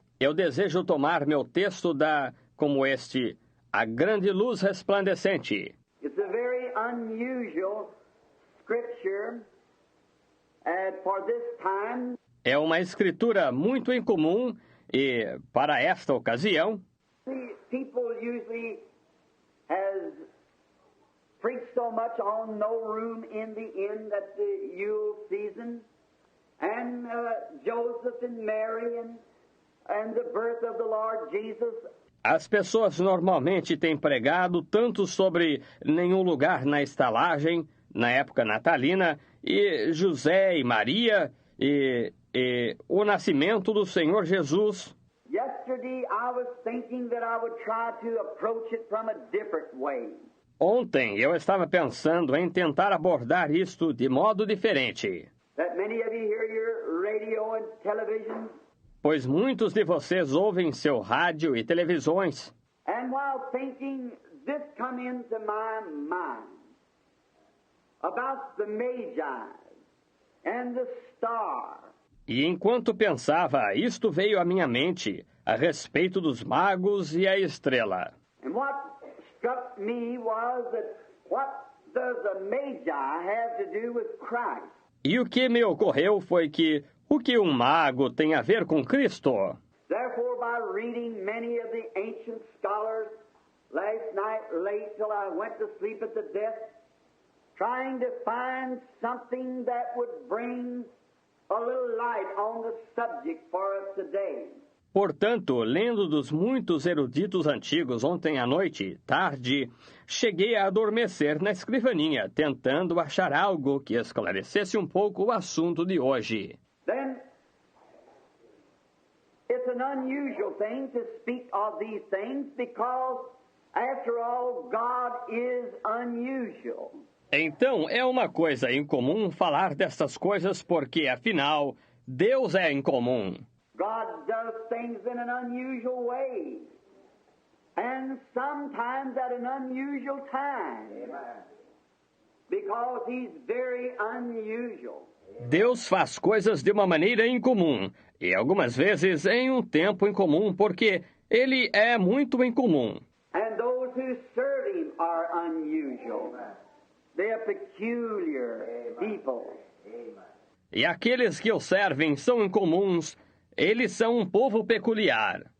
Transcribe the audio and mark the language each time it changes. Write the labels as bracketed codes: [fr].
[pt] Eu desejo tomar meu texto como este, a grande luz resplandecente. [en] It's a very unusual scripture for this time. [pt] É uma escritura muito incomum e, para esta ocasião, [en] See, people usually has preached so much on no room in the inn at the Yule season, and Joseph and Mary and the birth of the Lord Jesus. [pt] as pessoas normalmente têm pregado tanto sobre nenhum lugar na estalagem, na época natalina, e José e Maria, e o nascimento do Senhor Jesus. [en] Yesterday I was thinking that I would try to approach it from a different way. [pt] Ontem eu estava pensando em tentar abordar isto de modo diferente, [en] That many of you hear your radio and television, [pt] pois muitos de vocês ouvem seu rádio e televisões. [en] and while thinking, this come into my mind about the Magi and the star. [pt] E enquanto pensava, isto veio à minha mente a respeito dos magos e a estrela. [en] And what struck me was that what does the Magi have to do with Christ? [pt] E o que me ocorreu foi que o que um mago tem a ver com Cristo? [en] Therefore, by reading many of the ancient scholars, last night late till I went to sleep at the desk, trying to find something that would bring a little light on the subject for us today. [pt] Portanto, lendo dos muitos eruditos antigos ontem à noite, tarde, cheguei a adormecer na escrivaninha, tentando achar algo que esclarecesse um pouco o assunto de hoje. [en] Then, it's an unusual thing to speak of these things because, after all, God is unusual. [pt] Então, é uma coisa incomum falar dessas coisas porque, afinal, Deus é incomum. [en] God does things in an unusual way, and sometimes at an unusual time, because He's very unusual. [pt] Deus faz coisas de uma maneira incomum, e algumas vezes em um tempo incomum, porque Ele é muito incomum. [en] And those who serve Him are unusual. They are peculiar people. [pt] E aqueles que o servem são incomuns, eles são um povo peculiar.